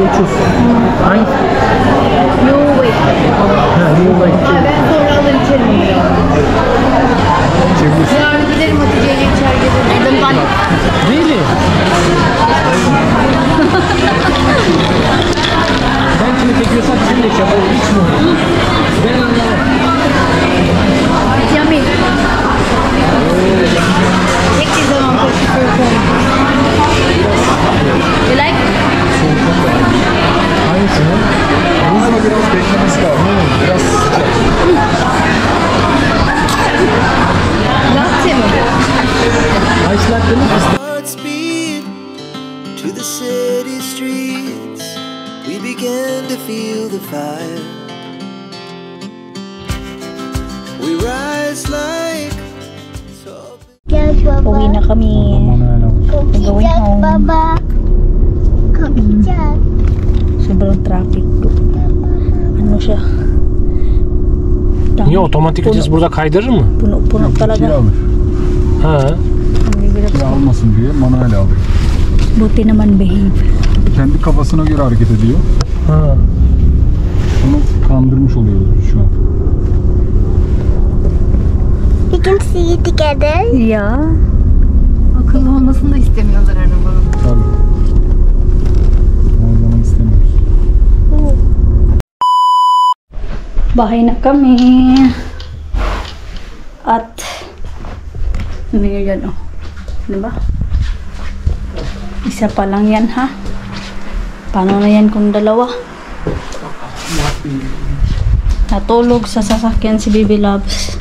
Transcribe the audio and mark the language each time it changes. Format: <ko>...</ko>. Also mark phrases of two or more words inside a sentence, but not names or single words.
<tr>Uçuz. Hangi?</tr> <en>No way. No way.</en> <tr>Ben sonra alır içerim ya. Yarın giderim Hatice'ye içer gelirim.</tr> <en>Really?</en> <tr>Ben kimi çekiyorsam sen de çabuk. Hiç mi? Ben anlamam. Yummy. Çektiği zaman koşuyor.</tr> <en>You like?</en> <tr>Hangisini? Ama biraz beklemesi lazım. Biraz sıcak. Latte mi? Ice latte mi?</tr> <en>Hearts beat to the city streets. We began to feel the fire. We rise like tall.</en> <tl>Uwi na kami.</tl> <en>Going home.</en> <tl>Sobrang traffic. Ano siya?</tl> <tr>Niye otomatik vites burada kaydırır mı?</tr> <tl>Puno talaga.</tl> <tr>Alır. Ha. Almasın diye manuel alıyor.</tr> <tl>Buti naman behave.</tl> <tr>Kendi kafasına göre hareket ediyor. Ha. Onu kandırmış oluyoruz biz şu an.</tr> <en>We can see it together. Yeah.</en> <tr>Akıllı olmasını da istemiyorlar arabanın. Tabii. O zaman istemiyoruz.</tr> <tl>Bahay na kami. At ano yun yan, oh. Diba? Isa pa lang yan, ha? Paano na yan kung dalawa? Natulog sa sasakyan si Baby Loves.</tl>